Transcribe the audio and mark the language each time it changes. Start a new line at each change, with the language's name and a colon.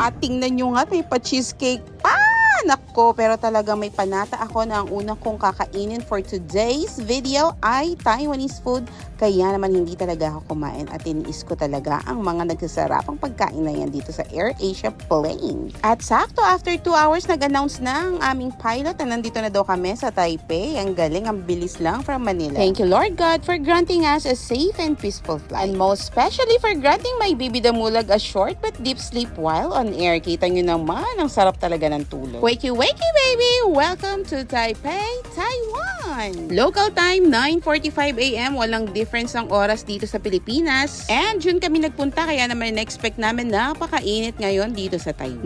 Filipino: At tingnan nyo nga, may pa-cheesecake pa! Nako, pero talagang may panata ako na ang unang kong kakainin
English: for today's video
Filipino: ay Taiwanese food. Kaya naman hindi talaga ako kumain at tiniis ko talaga ang mga nagsasarapang pagkain na yan dito sa AirAsia plane. At sakto, after 2 hours, nag-announce na ang aming pilot na nandito na daw kami sa Taipei. Ang galing, ang bilis lang from Manila.
English: Thank you Lord God for granting us a safe and peaceful flight. And most especially for granting my baby Damulag a short but deep sleep while on air.
Filipino: Kita nyo naman, ang sarap talaga ng tulog.
English: Wakey, wakey baby! Welcome to Taipei, Taiwan! Local time, 9:45 AM.
Filipino: Walang difference ang oras dito sa Pilipinas. And June kami nagpunta, kaya naman na-expect namin napakainit ngayon dito sa Taiwan.